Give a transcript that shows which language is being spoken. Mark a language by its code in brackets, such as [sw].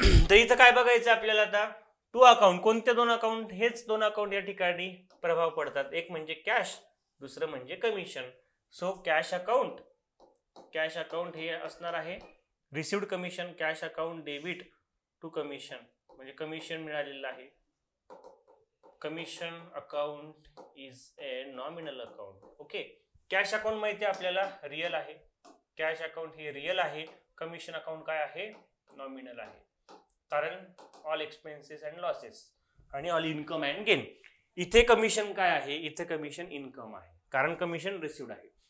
[mr] तर इथं काय बघायचं आपल्याला, आता टू अकाउंट, कोणते दोन अकाउंट, हेच दोन अकाउंट या ठिकाणी प्रभाव पडतात, एक म्हणजे कॅश, दुसरं म्हणजे commission. So cash account, cash account हे असणार आहे received commission, [en] cash account debit to commission [mr] म्हणजे कमिशन मिळालेलं आहे. [en] Commission account is a nominal account. [mr] Okay, cash account माहिती आहे आपल्याला रिअल आहे, कॅश अकाउंट हे रिअल आहे, कमिशन अकाउंट काय आहे, नॉमिनल आहे, कारण [en] all expenses and losses [mr] आणि [en] All income and gain. [mr] इथे कमिशन काय आहे, इथे कमिशन इन्कम आहे, कारण कमिशन रिसिव्ड आहे.